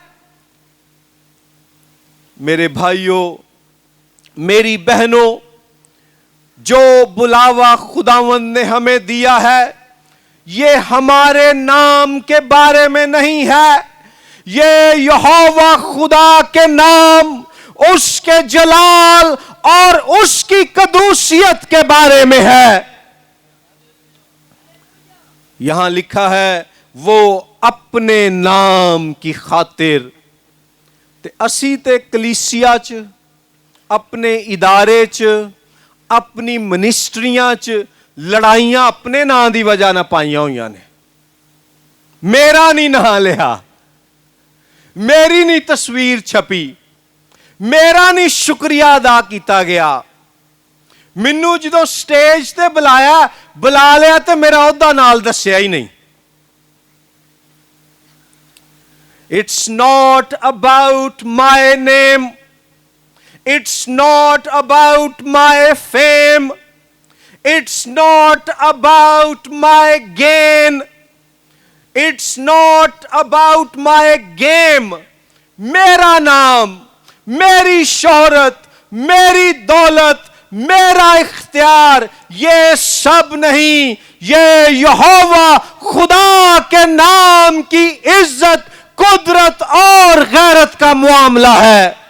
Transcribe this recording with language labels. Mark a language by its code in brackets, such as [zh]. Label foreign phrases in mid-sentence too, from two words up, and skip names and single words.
[ur] میرے بھائیوں، میری بہنوں، جو بلاوا خداوند نے ہمیں دیا ہے، یہ ہمارے نام کے بارے میں نہیں ہے، یہ یہوہ خدا کے نام، اس کے جلال اور اس کی قدوسیت کے بارے میں ہے۔ یہاں لکھا ہے وہ اپنے نام کی خاطر۔ [pa] تے اسی تے کلیسیا چ، اپنے ادارے چ، اپنی منسٹریاں چ لڑائیاں اپنے نام دی وجہ نہ پائیاں ہوئیاں نے۔ میرا نہیں نام لیا، میری نہیں تصویر چھپی، میرا نہیں شکریہ ادا کیتا گیا۔ منو جدو سٹیج تے بلا لیا تے میرا عہدہ نال دسیا ہی نہیں۔ [en] It's not about my name. It's not about my fame. It's not about my gain. It's not about my game. [ur] میرا نام، میری شہرت، میری دولت، میرا اختیار، یہ سب نہیں، یہ یہوہ خدا کے نام کی عزت، قدرت اور غیرت کا معاملہ ہے۔